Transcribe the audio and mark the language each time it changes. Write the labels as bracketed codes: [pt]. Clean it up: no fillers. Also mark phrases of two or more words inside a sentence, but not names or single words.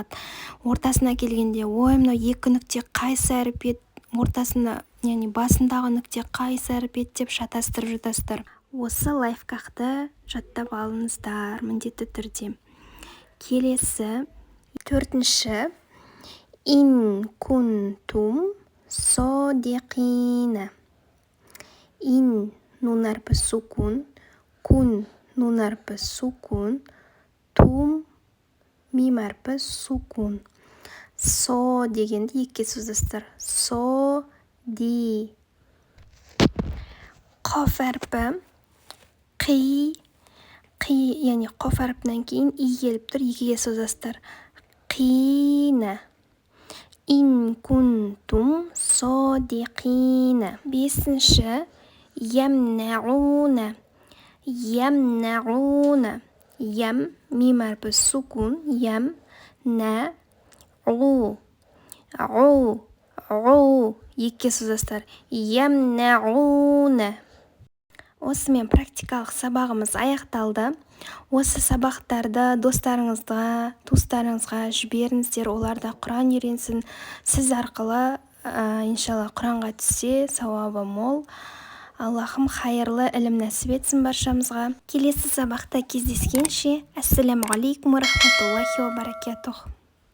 [kk] Ортасына келгенде, ой, мынау екі нүкте қайсы әріп еді, ортасында, яғни басындағы нүкте қайсы әріп еді деп шатастырып жатасыздар. Осы лайфхакты жаттап алыңыздар міндетті түрде. Келесі, төртінші, [ar] إن كنتم صادقين. [kk] Ин нун әрпі сукун, кун нун әрпі сукун, тум мим әрпі сукун. Со дегенді екіге созасыздар. [ar] صا دي. [kk] Қоф әрпі қи, яғни қоф әрпінен кейін и келіп тұр, екіге созасыздар. [ar] قينا إن كنتم صادقين. [kk] Бесінші, ямнауна. Ямнауна. Ям мим әрпі сукун, [ar] يم نا و. [kk] Екіге созасыздар. [ar] Ямнауна. [kk] Осымен практикалық сабағымыз аяқталды. Осы сабақтарды достарыңызға, туыстарыңызға жіберіңіздер, олар да Құран үйренсін. Сіз арқылы иншалла Құранға түссе, сауабы мол. Аллахым хайырлы ілім нәсіп етсін баршамызға. Келесі сабақта кездескенше, [ar] السلام عليكم ورحمة الله وبركاته.